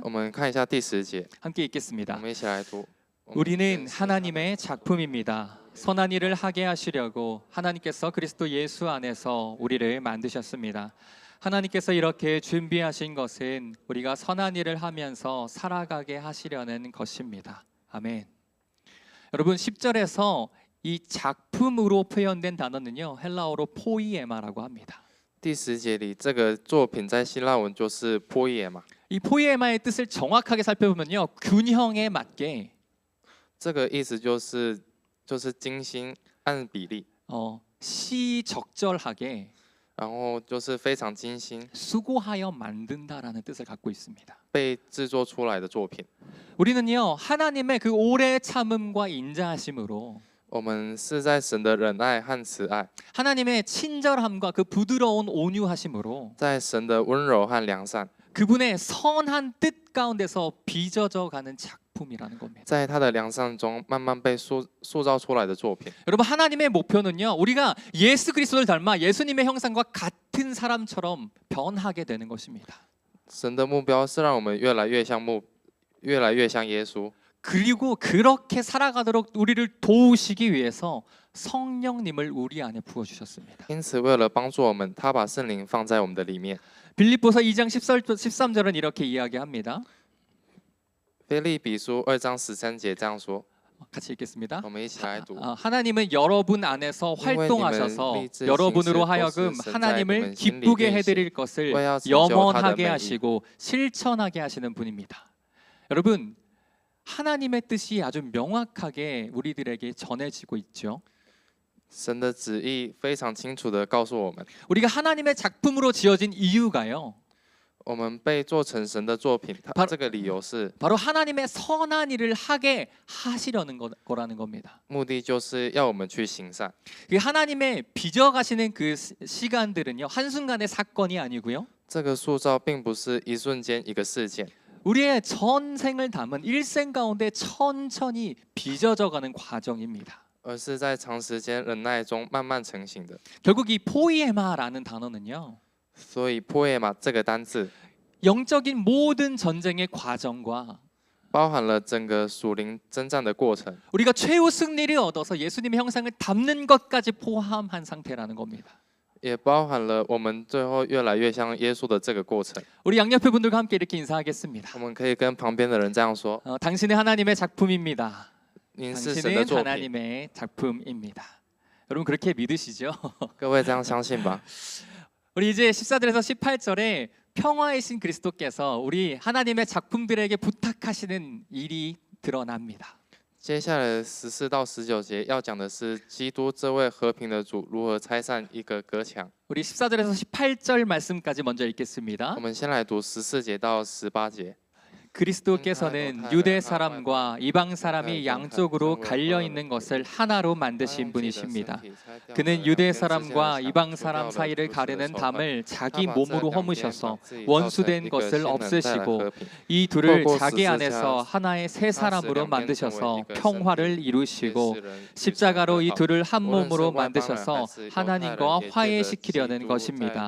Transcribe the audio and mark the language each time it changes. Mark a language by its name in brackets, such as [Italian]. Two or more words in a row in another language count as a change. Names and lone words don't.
[Chinese] 我们看一下第10节， [Korean] 함께 [Chinese] 我 [Korean] 읽겠습니다. [Chinese] 们一起来读。 [Korean] 우리는 하나님의 작품입니다. 선한 일을 하게 하시려고 하나님께서 그리스도 예수 안에서 우리를 만드셨습니다. 하나님께서 이렇게 준비하신 것은 우리가 선한 일을 하면서 살아가게 하시려는 것입니다. 아멘. 여러분 10절에서 이 작품으로 표현된 단어는요. 헬라어로 포이에마라고 합니다. [Chinese] 第10节里，这个作品在希腊文就是波耶嘛。 [Korean] 이 포이에마의 뜻을 정확하게 살펴보면요. 균형에 맞게 [Chinese] 这个意思就是精心按比例， [Korean] 시적절하게 [Chinese] 然后就是非常精心 [Korean] 수고하여 만든다라는 뜻을 갖고 있습니다. [Chinese] 被制作出来的作品。 [Korean] 우리는요 하나님의 그 오래 참음과 인자하심으로 [Chinese] 我们是在神的忍耐和慈爱， [Korean] 하나님의 친절함과 그 부드러운 온유하심으로 [Chinese] 在神的温柔和良善， [Korean] 그분의 선한 뜻 가운데서 빚어져 가는 작품이라는 겁니다. [Chinese] 在他的良善中慢慢被塑造出来的作品。 [Korean] 여러분 하나님의 목표는요 우리가 예수 그리스도를 닮아 예수님의 형상과 같은 사람처럼 변하게 되는 것입니다. [Chinese] 神的目标是让我们越来越像耶稣， [Korean] 그리고 그렇게 살아가도록 우리를 도우시기 위해서 성령님을 우리 안에 부어 주셨습니다. [Chinese] 因此为了帮助我们，他把圣灵放在我们的里面。 [Korean] 빌립보서 2장 13절은 이렇게 이야기합니다. [Chinese] 腓立比书2章13节这样说， [Korean] 같이 읽겠습니다. [Chinese] 我们一起来读。 [Korean] 하나님은 여러분 안에서 활동하셔서 [Chinese] 인为你们立志 [Korean] 여러분으로 [Chinese] 行事 [Korean] 하여금 [Chinese] 都是神在 [Korean] 하나님을 [Chinese] 你们心里 [Korean] 기쁘게 [Chinese] 运行 [Korean] 해드릴 것을 [Chinese] 为要成就他的 [Korean] 염원하게 [Chinese] 美意。 [Korean] 하시고 실천하게 하시는 분입니다. 여러분 하나님의 뜻이 아주 명확하게 우리들에게 전해지고 있죠. [Chinese] 神的旨意非常清楚地告诉我们， [Korean] 우리가 하나님의 작품으로 지어진 이유가요. [Chinese] 我们被做成神的作品， [Korean] 바로 [Chinese] 这个理由是 [Korean] 바로 하나님의 선한 일을 하게 하시려는 거라는 겁니다. [Chinese] 目的就是要我们去行善。 [Korean] 그 하나님의 빚어가시는 그 시간들은요 한순간의 사건이 아니고요. [Chinese] 这个塑造并不是一瞬间一个事件， [Korean] 우리의 전생을 담은 일생 가운데 천천히 빚어져가는 과정입니다. [Chinese] 而是在长时间忍耐中慢慢成型的。 [Korean] 결국 이 포이에마라는 단어는요 [Chinese] 所以破业嘛这个单字 [Korean] 영적인 모든 전쟁의 과정과 [Chinese] 包含了整个属灵征战的过程， [Korean] 우리가 최후 승리를 얻어서 예수님의 형상을 담는 것까지 포함한 상태라는 겁니다. [Chinese] 也包含了我们最后越来越像耶稣的这个过程。 [Korean] 우리 양옆에 분들과 함께 이렇게 인사하겠습니다. [Chinese] 我们可以跟旁边的人这样说： [Korean] 당신은 하나님의 작품입니다. [Chinese] 您是神的 [Korean] 당신은 [Chinese] 作品。 [Korean] 하나님의 작품입니다. 여러분 그렇게 믿으시죠? [Chinese] 各位这样相信吧。 [Korean] 우리 이제 14절에서 18절에 평화의 신 그리스도께서 우리 하나님의 작품들에게 부탁하시는 일이 드러납니다. [Chinese] 接下来14到19节要讲的是基督这位和平的主如何拆散一个隔墙。 [Korean] 우리 14절에서 18절 말씀까지 먼저 읽겠습니다. [Chinese] 我们先来读14节到18节。 [Korean] 그리스도께서는 유대 사람과 이방 사람이 양쪽으로 갈려 있는 것을 하나로 만드신 분이십니다. 그는 유대 사람과 이방 사람 사이를 가르는 담을 자기 몸으로 허무셔서 원수된 것을 없애시고 이 둘을 자기 안에서 하나의 새 사람으로 만드셔서 평화를 이루시고 십자가로 이 둘을 한 몸으로 만드셔서 하나님과 화해시키려는 것입니다.